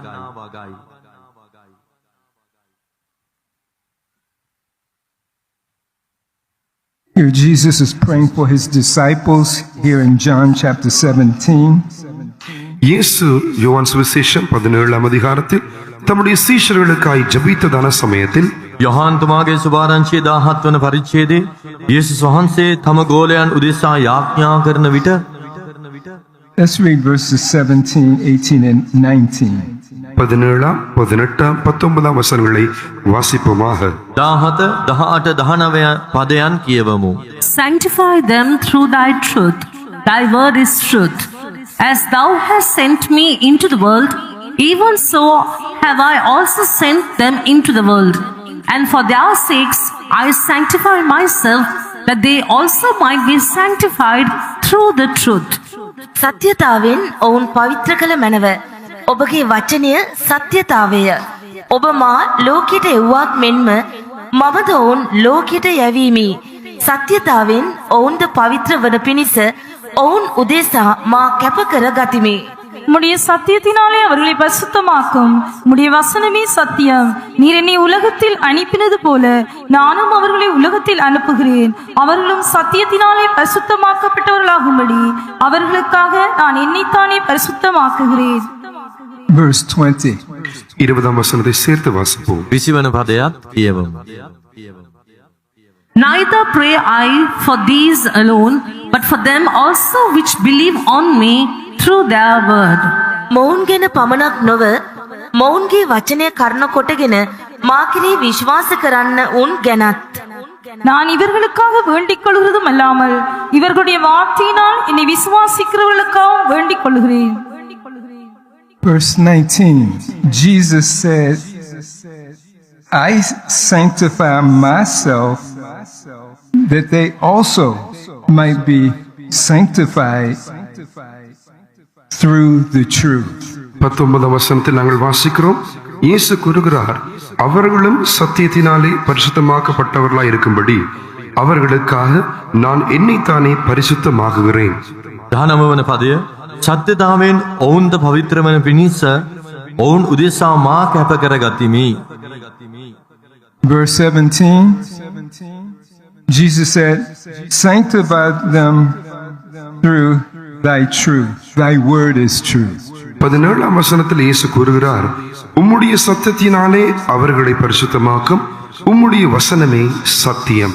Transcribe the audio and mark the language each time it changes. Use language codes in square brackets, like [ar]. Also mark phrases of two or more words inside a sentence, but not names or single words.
[en] Here Jesus is praying for his disciples here in John chapter 17. [ta] இயேசு யோவான் சுவிசேஷம் 17 அதிகாரத்தில் தம்முடைய சீஷர்களுக்காய் ஜெபித்ததான சமயத்தில் [si] යොහාන් තුමාගේ සුභාරංචියේ 17 වන පරිච්ඡේදයේ යේසුස් වහන්සේ තම ගෝලයන් උදෙසා යාඥා කරන විට [en] Let's read verses 17, 18, and 19. [ta] 17, 18, 19 வசனங்களை வாசிப்போமாக. [si] 17, 18, 19 පදයන් කියවමු. [en] Sanctify them through thy truth. Thy word is truth. As thou hast sent me into the world, even so have I also sent them into the world. And for their sakes I sanctify myself, that they also might be sanctified through the truth. [si] සත්‍යතාවෙන් ඔවුන් පවිත්‍ර කළ මැනව. ඔබගේ වචනය සත්‍යතාවය. ඔබ මා ලෝකයට එව්වාක් මෙන්ම මමද ඔවුන් ලෝකයට යැවීමි. සත්‍යතාවෙන් ඔවුන්ද පවිත්‍ර වන පිණිස ඔවුන් උදෙසා මා කැප කර ගතිමි. [ta] உம்முடைய சத்தியத்தினாலே அவர்களை பரிசுத்தமாக்கும். உம்முடைய வசனமே சத்தியம். நீர் என்னை உலகத்தில் அனுப்பினது போல நானும் அவர்களை உலகத்தில் அனுப்புகிறேன். அவர்களும் சத்தியத்தினாலே பரிசுத்தமாக்கப்பட்டவர்களாகும்படி அவர்களுக்காக நான் என்னைத்தானே பரிசுத்தமாக்குகிறேன். [en] Verse 20. [ta] 20 வசனத்தை சேர்த்து வாசிப்போம். [si] 20 වන පදයත් කියවමු. [en] Neither pray I for these alone, but for them also which believe on me through their word. [si] මොවුන් ගැන පමණක් නොව මොවුන්ගේ වචනය කරන කොටගෙන මා කෙරෙහි විශ්වාස කරන්න උන් ගැනත් [ta] நான் இவர்களுக்காக வேண்டிக் கொள்கிறதும் அல்லாமல் இவர்களுடைய வார்த்தையினால் என்னை விசுவாசிக்கிறவர்களுக்காகவும் வேண்டிக் கொள்கிறேன். [en] Verse 19, Jesus said, I sanctify myself that they also might be sanctified through the truth. [ta] 19ஆம் வசனத்தில் நாங்கள் வாசிக்கிறோம், இயேசு கூறுகிறார், அவர்களும் சத்தியத்தினாலே பரிசுத்தமாக்கப்பட்டவர்களாய் இருக்கும்படி அவர்களுக்காக நான் என்னைத்தானே பரிசுத்தமாக்குகிறேன். [si] 19 වන පදය සත්‍යතාවෙන් ඔවුන්ට පවිත්‍ර වන පිණිස ඔවුන් උදෙසා මා කැප කරගතිමි. [en] Verse 17, Jesus said, sanctify them through thy truth. Thy word is truth. [ta] 17ஆம் வசனத்தில் இயேசு கூறுகிறார், உம்முடைய சத்தியத்தினாலே அவர்களை பரிசுத்தமாக்கும், உம்முடைய வசனமே சத்தியம்.